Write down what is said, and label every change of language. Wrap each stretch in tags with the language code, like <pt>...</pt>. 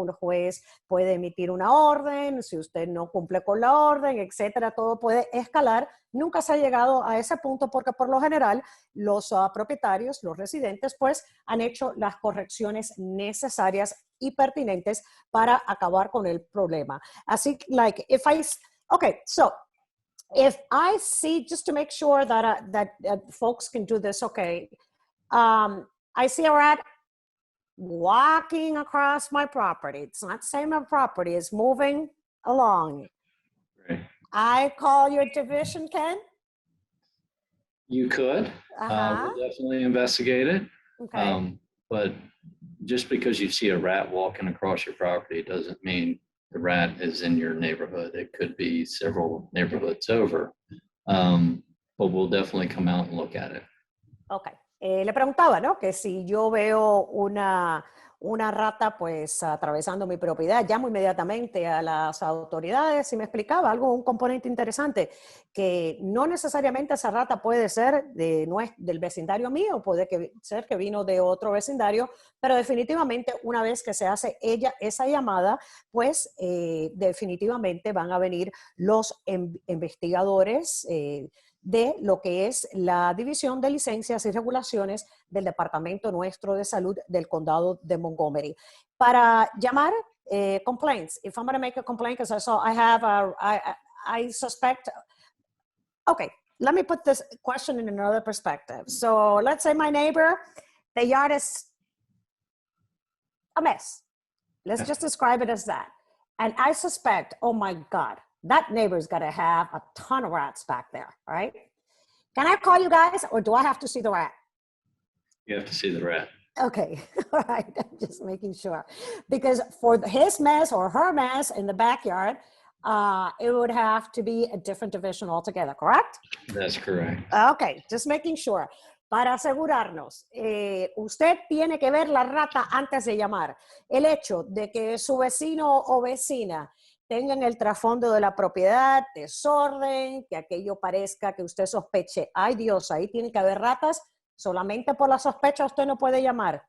<es>Un juez puede emitir una orden, si usted no cumple con la orden, etcétera. Todo puede escalar. Nunca se ha llegado a ese punto porque por lo general los propietarios, los residentes, pues han hecho las correcciones necesarias y pertinentes para acabar con el problema.</es> <en>Así, okay, so if I see, just to make sure that folks can do this, okay, I see a rat walking across my property. It's not saying my property is moving along. Right. I call your division, Ken? You could. We'll definitely investigate it. Okay. But just because you see a rat walking across your property doesn't mean the rat is in your neighborhood. It could be several neighborhoods over. But we'll definitely come out and look at it.</en> <es>Okay. Le preguntaba, ¿no? Que si yo veo una rata pues atravesando mi propiedad, llamo inmediatamente a las autoridades y me explicaba un componente interesante, que no necesariamente esa rata puede ser del vecindario mío, puede ser que vino de otro vecindario, pero definitivamente una vez que se hace esa llamada, pues definitivamente van a venir los investigadores de lo que es la División de Licencias y Regulaciones del Departamento nuestro de Salud del Condado de Montgomery. Para llamar</es> <en>complaints, if I'm going to make a complaint, because I suspect, okay, let me put this question in another perspective. So let's say my neighbor, the yard is a mess. Let's just describe it as that. And I suspect, oh my God, that neighbor's got to have a ton of rats back there, right? Can I call you guys or do I have to see the rat? You have to see the rat. Okay, all right, I'm just making sure. Because for his mess or her mess in the backyard, it would have to be a different division altogether, correct? That's correct. Okay, just making sure.</en> <es>Para asegurarnos, usted tiene que ver la rata antes de llamar. El hecho de que su vecino o vecina tengan el trasfondo de la propiedad, desorden, que aquello parezca que usted sospeche, ay Dios, ahí tiene que haber ratas, solamente por la sospecha usted no puede llamar.</es>